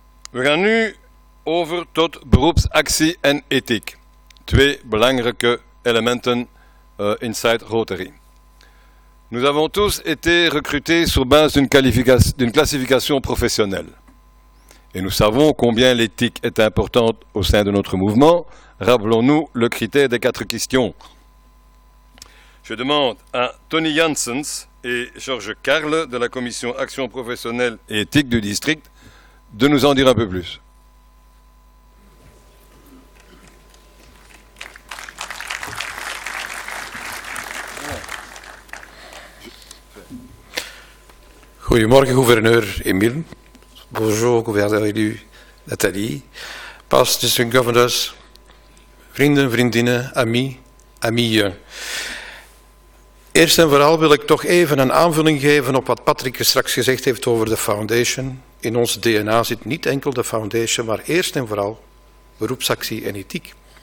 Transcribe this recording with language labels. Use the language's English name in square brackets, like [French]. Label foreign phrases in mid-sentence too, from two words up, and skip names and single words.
[Dutch] We gaan nu over tot beroepsactie en ethiek. Twee belangrijke elementen inside Rotary. [French] Nous avons tous été recrutés sur base d'une classification professionnelle. Et nous savons combien l'éthique est importante au sein de notre mouvement. Rappelons-nous le critère des 4 questions. Je demande à Tony Janssens et Georges Carle de la commission Action professionnelle et éthique du district de nous en dire un peu plus. [Dutch] Goedemorgen, gouverneur Emile. [French] Bonjour, gouverneur élu Nathalie. [English] Past district governors, [Dutch] vrienden, vriendinnen, amieën. Eerst en vooral wil ik toch even een aanvulling geven op wat Patrick straks gezegd heeft over de foundation. In ons DNA zit niet enkel de foundation, maar eerst en vooral beroepsactie en ethiek.